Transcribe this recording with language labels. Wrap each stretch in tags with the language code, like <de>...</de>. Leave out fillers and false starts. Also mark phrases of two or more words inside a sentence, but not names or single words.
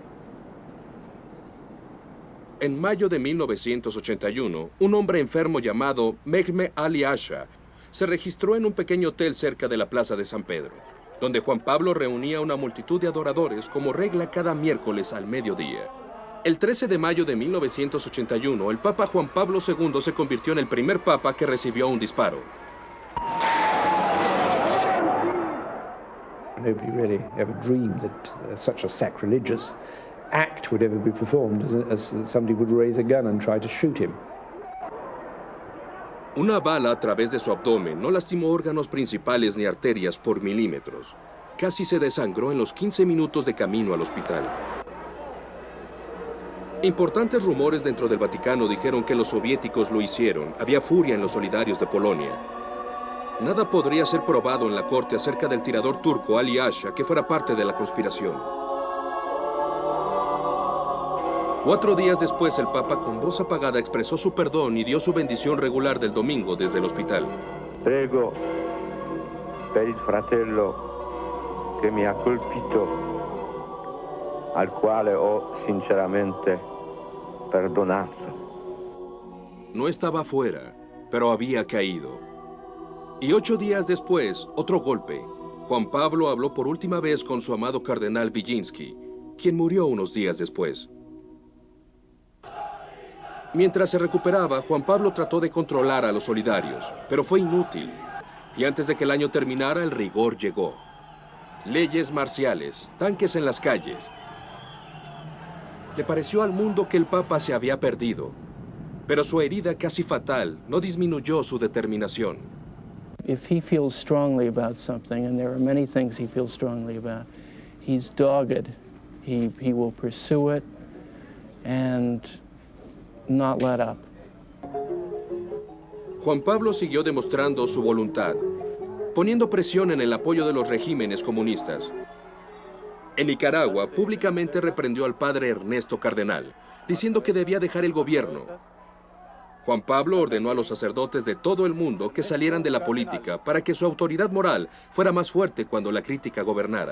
<es>En mayo de 1981, un hombre enfermo llamado Mehmet Ali Asha se registró en un pequeño hotel cerca de la Plaza de San Pedro, donde Juan Pablo reunía una multitud de adoradores como regla cada miércoles al mediodía. El 13 de mayo de 1981, el Papa Juan Pablo II se convirtió en el primer papa que recibió un disparo.</es> <en>Nobody really ever dreamed that such a sacrilegious act would ever be performed, as somebody would raise a gun and try to shoot him.</en> <es>Una bala a través de su abdomen no lastimó órganos principales ni arterias por milímetros. Casi se desangró en los 15 minutos de camino al hospital. Importantes rumores dentro del Vaticano dijeron que los soviéticos lo hicieron. Había furia en los solidarios de Polonia. Nada podría ser probado en la corte acerca del tirador turco Ali Asha que fuera parte de la conspiración. 4 días después, el Papa con voz apagada expresó su perdón y dio su bendición regular del domingo desde el hospital.</es> <it>Prego per il fratello che mi ha colpito, al quale ho sinceramente perdonato.</it> <es>No estaba afuera, pero había caído. Y 8 días después, otro golpe. Juan Pablo habló por última vez con su amado cardenal Wyszynski, quien murió unos días después. Mientras se recuperaba, Juan Pablo trató de controlar a los solidarios, pero fue inútil. Y antes de que el año terminara, el rigor llegó. Leyes marciales, tanques en las calles. Le pareció al mundo que el Papa se había perdido, pero su herida casi fatal no disminuyó su determinación.</es> <en>If he feels strongly about something, and there are many things he feels strongly about, he's dogged. He will pursue it and not let up.</en> <es>Juan Pablo siguió demostrando su voluntad, poniendo presión en el apoyo de los regímenes comunistas. En Nicaragua, públicamente reprendió al padre Ernesto Cardenal, diciendo que debía dejar el gobierno. Juan Pablo ordenó a los sacerdotes de todo el mundo que salieran de la política para que su autoridad moral fuera más fuerte cuando la crítica gobernara.</es>